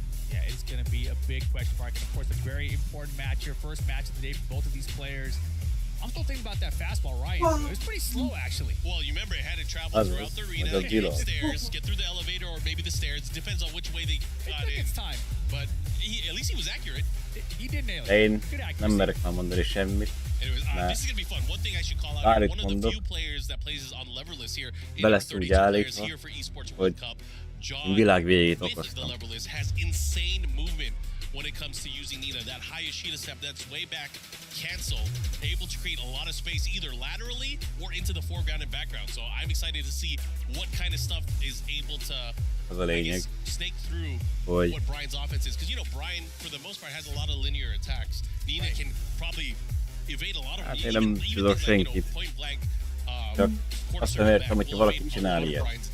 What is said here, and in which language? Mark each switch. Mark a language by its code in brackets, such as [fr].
[en] Yeah, it's going to be a big question mark. And of course, a very important match here. First match of the day for both of these players. I'm still thinking about that fastball, Ryan. It was pretty slow, actually. Well, you remember it had to travel throughout the arena, get upstairs, get through the elevator, or maybe the stairs. Depends on which way they got in. It's time. But at least he was accurate. He did nail it. [hu] Én nem merek már mondani semmit. [en] Anyways, this is going to be fun. One thing I should call out, one of the few players that plays on leverless here, in our 32 players here for Esports World Cup, Jod, with the leverless, has insane movement when it comes to using Nina. That high Yoshida step, that's way back cancel, able to create a lot of space either laterally or into the foreground and background. So I'm excited to see what kind of stuff is able to snake through what Brian's offense is. Because, you know, Brian, for the most part, has a lot of linear attacks. Nina can probably evade a lot of [hu] Hát én nem tudok senkit. Csak azt nem értem, hogyha valaki csinál ilyet.